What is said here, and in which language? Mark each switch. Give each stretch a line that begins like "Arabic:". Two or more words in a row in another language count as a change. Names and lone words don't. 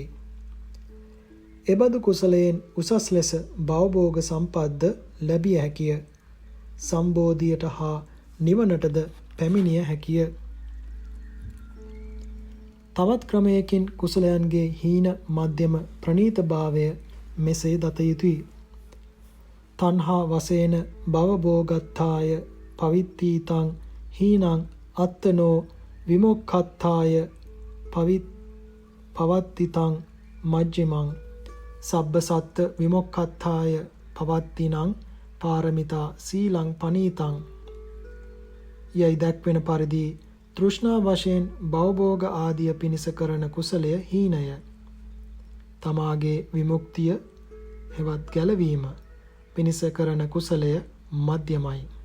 Sinhala: එබඳු කුසලයෙන් උසස් ලෙස භවභෝග සම්පත්ද ලැබිය හැකිය. සම්බෝධියට හා නිවනටද පැමිණිය හැකිය. තවත් ක්‍රමයකින් කුසලයන්ගේ හීන මධ්‍යම ප්‍රණීත භාවය මෙසේ දත යුතුය.
Pali: තණ්හා වශයෙන් භවභෝගත්තාය පවිත්තීතං හීනං අත්තනෝ විමුක්ඛත්තාය පවත්තිතං මජ්ජිමං සබ්බ සත්ත විමුක්ඛත්තාය පවත්තිනං පාරමිතා සීලං පනීතං.
Sinhala: යයි දැක්වෙන පරිදි තෘෂ්ණා වශයෙන් භවභෝග ආදිය පිණිස කරන කුසලය හීනය. තමාගේ විමුක්තිය හෙවත් ගැලවීම පිණිස කරන කුසලය මධ්‍යමයි.